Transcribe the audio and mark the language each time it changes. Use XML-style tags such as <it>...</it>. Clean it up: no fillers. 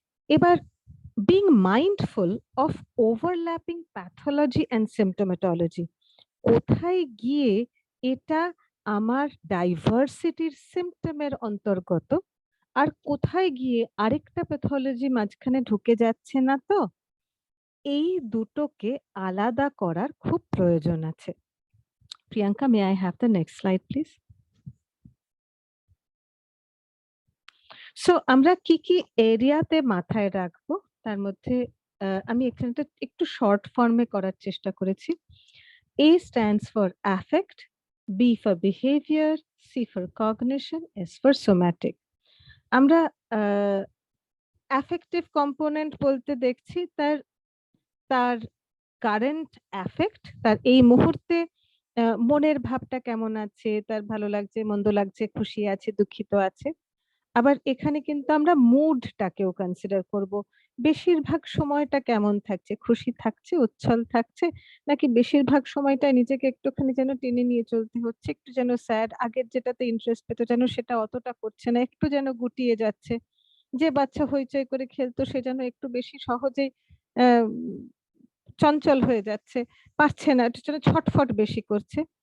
<bn>এবার</bn> <en>being mindful of overlapping pathology and symptomatology,</en> <bn>কোথায় গিয়ে এটা আমার ডাইভার্সিটির সিম্পটমের অন্তর্গত আর কোথায় গিয়ে আরেকটা প্যাথোলজি মাঝখানে ঢুকে যাচ্ছে না, তো এই দুটোকে আলাদা করার খুব প্রয়োজন আছে।</bn> <en>Priyanka, may I have the next slide please.</en> <bn>So আমরা কি কি এরিয়াতে মাথায় রাখবো তার মধ্যে আমি এখানে একটু শর্ট ফর্মে করার চেষ্টা করেছি।</bn> <en>A stands for affect, B for behavior, C for cognition, S for somatic.</en> <bn>আমরা affective component বলতে দেখছি তার কারেন্ট অ্যাফেক্ট, তার এই মুহূর্তে মনের ভাবটা কেমন আছে, তার ভালো লাগছে, মন্দ লাগছে, খুশি আছে, দুঃখিত আছে। আবার এখানে কিন্তু আমরা মুডটাকেও কনসিডার করব, বেশিরভাগ সময়টা কেমন থাকছে, খুশি থাকছে, উচ্ছল থাকছে, নাকি বেশিরভাগ সময়টা নিজেকে একটুখানি যেন টেনে নিয়ে চলতে হচ্ছে, একটু যেন স্যাড, আগের যেটাতে ইন্টারেস্ট পেত যেন সেটা অতটা করছে না, একটু যেন গুটিয়ে যাচ্ছে, যে বাচ্চা হইচই করে খেলতো সে যেন একটু বেশি সহজেই চঞ্চল হয়ে যাচ্ছে, পারছে না, একটু যেন ছটফট বেশি করছে।</bn>